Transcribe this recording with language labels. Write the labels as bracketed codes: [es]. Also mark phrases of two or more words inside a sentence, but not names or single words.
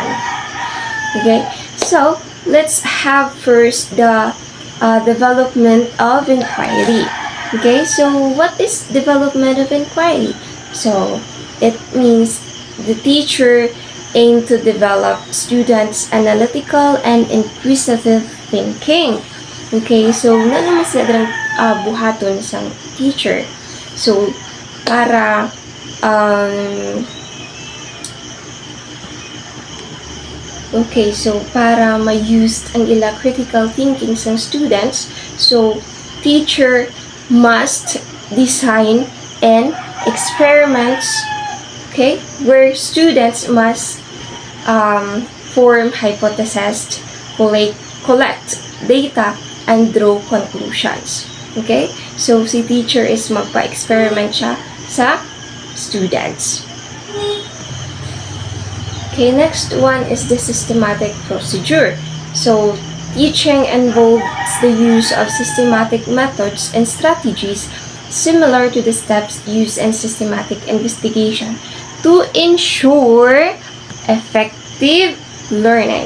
[en] Okay, so let's have first the development of inquiry. Okay, so what is development of inquiry? So it means the teacher aim to develop students' analytical and inquisitive thinking. [hil] Okay, so naman sila buhaton sa teacher. [en] So, [hil] para para ma-use ang ila [en] critical thinking sa students, so teacher must design and experiments, okay, where students must form hypotheses, collect data, and draw conclusions. Okay? [hil] So, si teacher is magpa-experiment siya sa students. [en] Okay, next one is the systematic procedure. So, teaching involves the use of systematic methods and strategies similar to the steps used in systematic investigation to ensure effective learning.